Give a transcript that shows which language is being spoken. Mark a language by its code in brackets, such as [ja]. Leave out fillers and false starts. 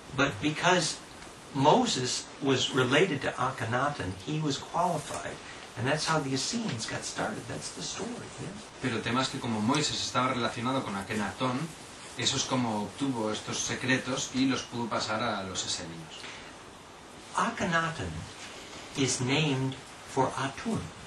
[en] But because Moses was related to Akhenaten, he was qualified. And that's how the Essenes got started. That's the story. Yes? [es] Pero temas que como Moisés estaba relacionado con Akenatón, eso es como obtuvo estos secretos y los pudo pasar a los esenios. [en] Akhenaten is named for Atun.